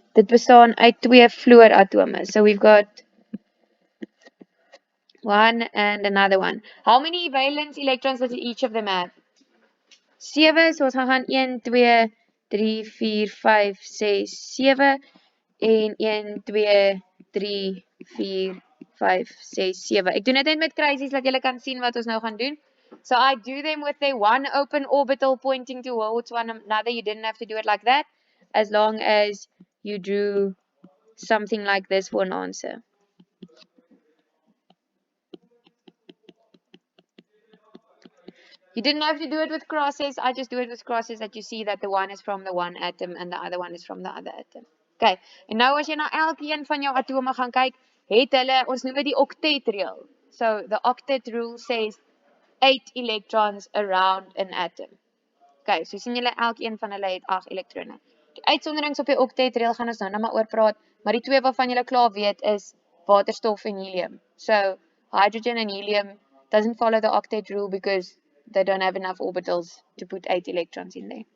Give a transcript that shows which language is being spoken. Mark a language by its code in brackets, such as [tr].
[af] Dit bestaan uit 2 fluoratome. [en] So we've got one and another one. How many valence electrons does each of them have? [af] 7. So ons gaan 1, 2, 3, 4, 5, 6, 7 en 1, 2, 3, 4, 5, 6, 7. Ek doen dit net met kruisies dat julle kan sien wat ons nou gaan doen. [en] So I do them with a one open orbital pointing towards one another. You didn't have to do it like that, as long as you drew something like this for an answer. You didn't have to do it with crosses. I just do it with crosses that you see that the one is from the one atom and the other one is from the other atom. [af] Okay, en nou as jy na elkeen van jou atome gaan kyk, het hulle, ons noem dit die octet rule. [en] So the octet rule says 8 electrons around an atom. [af] Okay, so sien julle elkeen van hulle het 8 elektrone. Die uitsonderings op die octet rule gaan ons nou maar oor praat, maar die twee waarvan julle klaar weet is waterstof en helium. [en] So hydrogen and helium doesn't follow the octet rule because they don't have enough orbitals to put 8 electrons in there.